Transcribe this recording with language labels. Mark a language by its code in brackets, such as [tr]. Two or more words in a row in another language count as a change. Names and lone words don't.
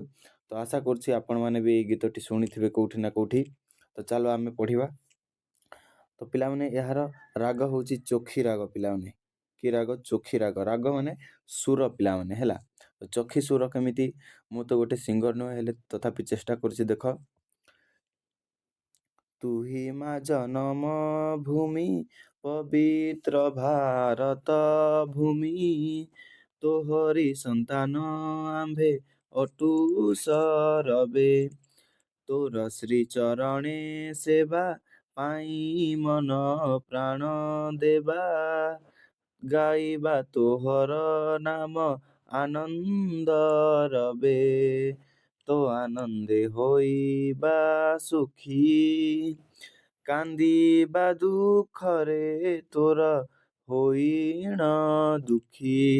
[or] ତୋ ଆଶା କରୁଛି ଆପଣ ମାନେ ଭି ଏ ଗୀତଟି ଶୁଣିଥିବେ କେଉଁଠି ନା କେଉଁଠି। ତୋ ଚାଲ ଆମେ ପଢ଼ିବା। ତୋ ପିଲା ମାନେ ଏହାର ରାଗ ହେଉଛି ଚୋଖି ରାଗ ପିଲା ମାନେ। କି ରାଗ ଚୋଖି ରାଗ ମାନେ ସୁର ପିଲା ମାନେ ହେଲା। ତୋ ଚୋଖି ସୁର କେମିତି ମୁଁ ତ ଗୋଟେ ସିଙ୍ଗର ନ ହେଲେ ତଥାପି ଚେଷ୍ଟା କରୁଛି ଦେଖ। ତୁହି ମା ଜନ୍ମ ଭୂମି ପବିତ୍ର ଭାରତ ଭୂମି ତୋହରି ସନ୍ତାନ ଆମ୍ଭେ ଅଟୁ ସରବେ ତୋର ଶ୍ରୀ ଚରଣେ ସେବା ପାଇଁ ମନ ପ୍ରାଣ ଦେବା ଗାଇବା ତୋହର ନାମ ଆନନ୍ଦ ରବେ ତୋ ଆନନ୍ଦେ ହୋଇବା ସୁଖୀ କାନ୍ଦିବା ଦୁଃଖରେ ତୋର ହୋଇଣ ଦୁଃଖୀ।